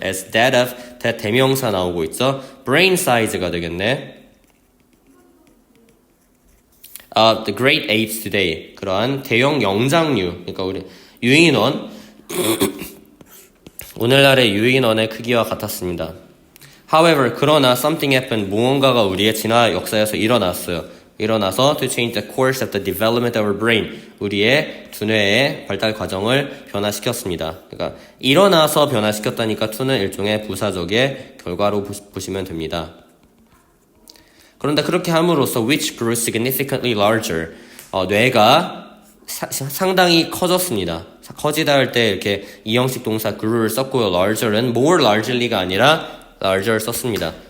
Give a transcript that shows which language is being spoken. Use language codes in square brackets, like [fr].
[ko] as that of, 대명사 나오고 있죠. brain size가 되겠네. [en] The great apes today, [ko] 그러한 대형 영장류, 그러니까 우리 유인원, 오늘날의 유인원의 크기와 같았습니다. [en] However, 그러나 something happened, [ko] 무언가가 우리의 진화 역사에서 일어나서 [en] to change the course of the development of our brain, [ko] 우리의 두뇌의 발달 과정을 변화시켰습니다. 그러니까 일어나서 변화시켰다니까 to는 일종의 부사적의 결과로 보시면 됩니다. 그런데 그렇게 함으로써 [en] which grew significantly larger, [ko] 뇌가 상당히 커졌습니다. 커지다 할 때 이렇게 이형식 동사 grew를 썼고요. larger는 more largely가 아니라 larger 썼습니다.